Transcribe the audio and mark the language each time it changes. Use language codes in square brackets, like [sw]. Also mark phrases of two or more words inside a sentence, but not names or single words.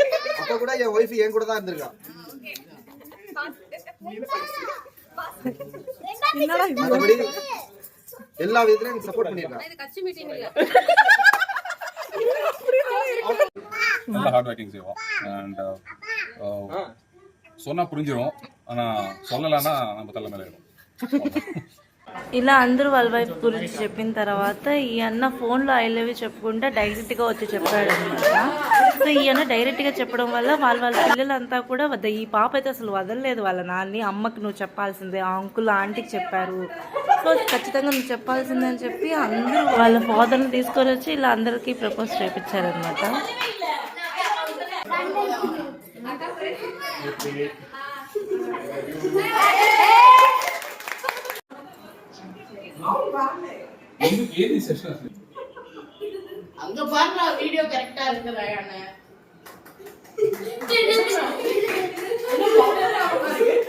[ta] அப்ப கூட என் ஒய்ஃப் என் கூட தான் இருந்திருக்கா. மற்றபடி எல்லா விதத்திலும் எனக்கு சப்போர்ட் பண்ணிருக்காங்க. நல்லா [en] hard working [ta] செய்வோம். அண்ட் சொன்னா புரிஞ்சிடும், ஆனா சொல்லலைன்னா நம்ம தள்ள மேலே இருக்கும். [te] ఇలా అందరూ వాళ్ళ వైపు గురించి చెప్పిన తర్వాత ఈ అన్న ఫోన్లో [en] I love you [te] చెప్పుకుంటే డైరెక్ట్గా వచ్చి చెప్పాడు అనమాట. సో ఈ అన్న డైరెక్ట్గా చెప్పడం వల్ల వాళ్ళ పిల్లలంతా కూడా ఈ పాప అయితే అసలు వదలలేదు వాళ్ళ నాన్ని. అమ్మకి నువ్వు చెప్పాల్సిందే, ఆ అంకుల్ ఆంటీకి చెప్పారు, సో ఖచ్చితంగా నువ్వు చెప్పాల్సిందే అని చెప్పి అందరూ వాళ్ళ ఫాదర్ని తీసుకొని వచ్చి ఇలా అందరికీ ప్రపోజ్ చేయించారనమాట. [ta] அங்க பாருங்க வீடியோ கரெக்டா இருக்குதா?